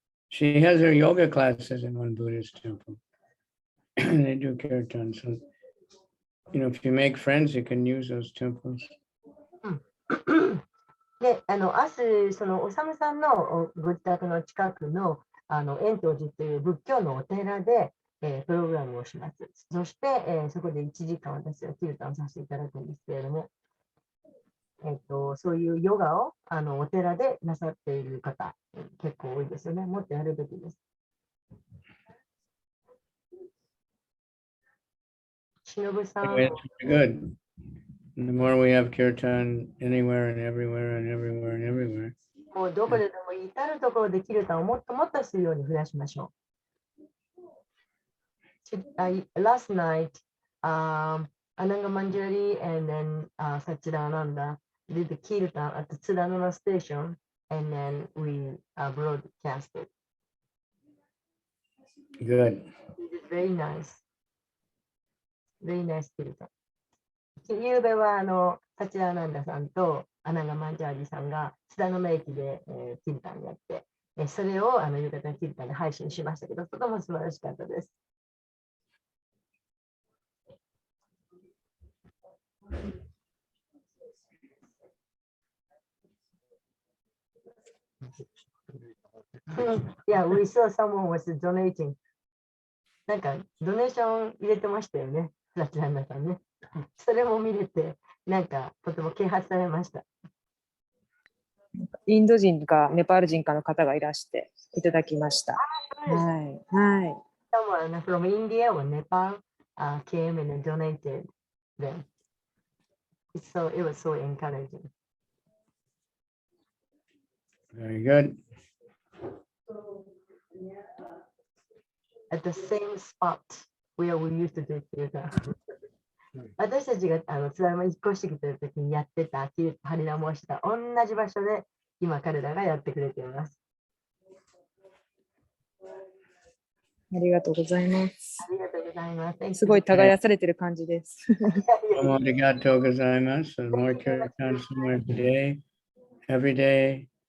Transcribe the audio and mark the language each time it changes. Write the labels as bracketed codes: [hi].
[en] She has her yoga classes in one Buddhist temple. They do kirtan. So, if you make friends, you can use those temples. [ja] で、明日、そのおさむさんのご自宅の近くの円東寺という仏教のお寺で、プログラムをします。そして、そこで1時間私はキルタンさせていただくんですけれども、そういうヨガをお寺でなさっている方、結構多いですよね。もっとやるべきです。忍さん。 [en] It's good. The more we have kirtan anywhere and everywhere and everywhere and everywhere. [ja] もうどこででも至るところでキルタンをもっともっとするように増やしましょう。 [en] Last night, Ananga Manjari and then Sachidananda did the kirtan at the Tsudanona station, and then we broadcasted. Good. It is very nice. Very nice kirtan. [ja] ゆうべはサチダーナンダさんとアナガマンジャーリさんが津田沼駅で、キルタンやって、それを夕方のキルタンで配信しましたけど、とても素晴らしかったです。 [en] Yeah, we saw someone was donating. [ja] なんか、ドネーション入れてましたよね。プラチナさんね。それも見れて、なんか、とても啓発されました。インド人かネパール人かの方がいらしていただきました。はい。はい。 [en] Someone from India or Nepal came and donated them. It was so encouraging. Very good. At the same spot where we used to do theater. [ja] 私たちが津山に引っ越してきた時にやってたハリナモをした同じ場所で今彼らがやってくれています。ありがとうございます。ありがとうございます。すごい耕されてる感じです。 Domo arigatou gozaimasu. [en] More kirtan somewhere today, every day.